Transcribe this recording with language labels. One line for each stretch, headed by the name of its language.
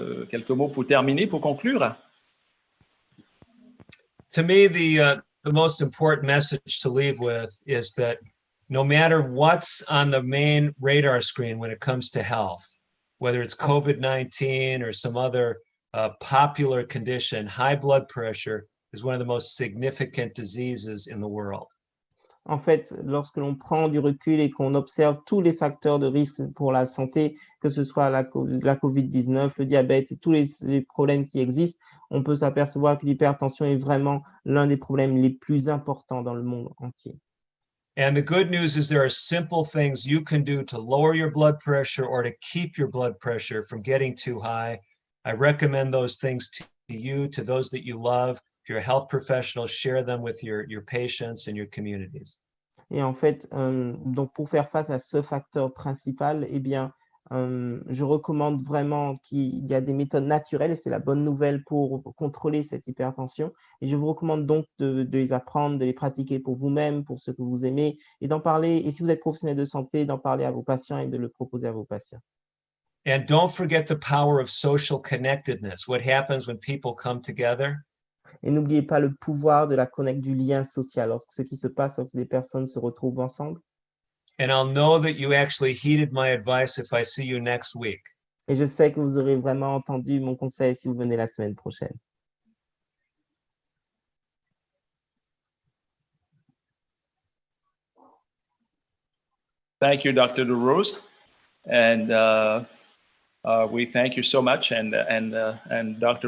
French: Quelques mots pour terminer, pour conclure.
English: To me, the most important message to leave with is that no matter what's on the main radar screen when it comes to health, whether it's COVID-19 or some other popular condition, high blood pressure is one of the most significant diseases in the world.
French: En fait, lorsque l'on prend du recul et qu'on observe tous les facteurs de risque pour la santé, que ce soit la Covid-19, le diabète et tous les problèmes qui existent, on peut s'apercevoir que l'hypertension est vraiment l'un des problèmes les plus importants dans le monde entier.
English: And the good news is there are simple things you can do to lower your blood pressure or to keep your blood pressure from getting too high. I recommend those things to you, to those that you love. If you're a health professional, share them with your patients and your communities.
French: Et en fait, donc pour faire face à ce facteur principal, eh bien, je recommande vraiment qu'il y a des méthodes naturelles, et c'est la bonne nouvelle pour contrôler cette hypertension. Et je vous recommande donc de les apprendre, de les pratiquer pour vous-même, pour ceux que vous aimez, et d'en parler, et si vous êtes professionnel de santé, d'en parler à vos patients et de le proposer à vos patients.
English: And don't forget the power of social connectedness. What happens when people come together?
French: Et n'oubliez pas le pouvoir de la connecte du lien social, lorsque ce qui se passe lorsque les personnes se retrouvent ensemble.
English: And I'll know that you actually heeded my advice if I see you next week.
French: Et je sais que vous aurez vraiment entendu mon conseil si vous venez la semaine prochaine.
English: Thank you, Dr. DeRose. And we thank you so much, and Dr.